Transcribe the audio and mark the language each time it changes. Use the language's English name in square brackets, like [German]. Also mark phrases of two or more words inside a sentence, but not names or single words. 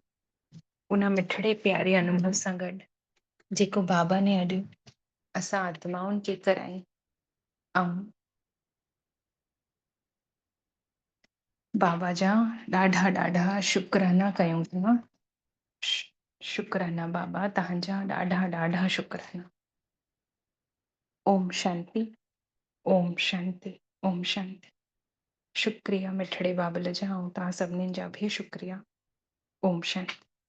[Sindhi] उन मिठड़े प्यारे अनुभव सां गॾु जेको बाबा ने अॼु असां आत्माउनि खे कराई। ऐं बाबा जा ॾाढा ॾाढा शुकराना कयूं था। शुकराना बाबा, तव्हांजा ॾाढा ॾाढा शुकराना। [Sanskrit] ओम शांति, ओम शांति, ओम शांति। [Sindhi] शुक्रिया मिठड़े बाबल जा, ऐं तव्हां सभिनीनि जा बि शुक्रिया। [Sanskrit] ओम शांति।